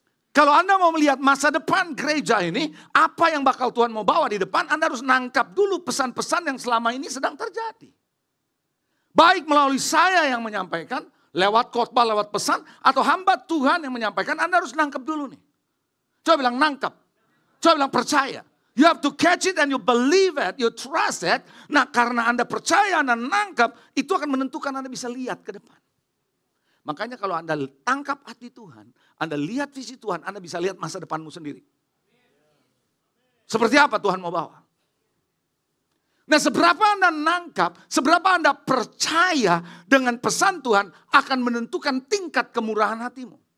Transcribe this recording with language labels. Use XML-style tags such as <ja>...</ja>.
<id>Kalau Anda mau melihat masa depan gereja ini, apa yang bakal Tuhan mau bawa di depan, Anda harus nangkap dulu pesan-pesan yang selama ini sedang terjadi. Baik melalui saya yang menyampaikan, lewat khotbah, lewat pesan, atau hamba Tuhan yang menyampaikan, Anda harus nangkap dulu nih. Coba bilang nangkap, coba bilang percaya.</id> <en>You have to catch it and you believe it, you trust it.</en> <id>Nah karena Anda percaya, Anda nangkap, itu akan menentukan Anda bisa lihat ke depan. Makanya kalau Anda tangkap hati Tuhan, Anda lihat visi Tuhan, Anda bisa lihat masa depanmu sendiri. Seperti apa Tuhan mau bawa. Nah, seberapa Anda nangkap, seberapa Anda percaya dengan pesan Tuhan akan menentukan tingkat kemurahan hatimu.</id>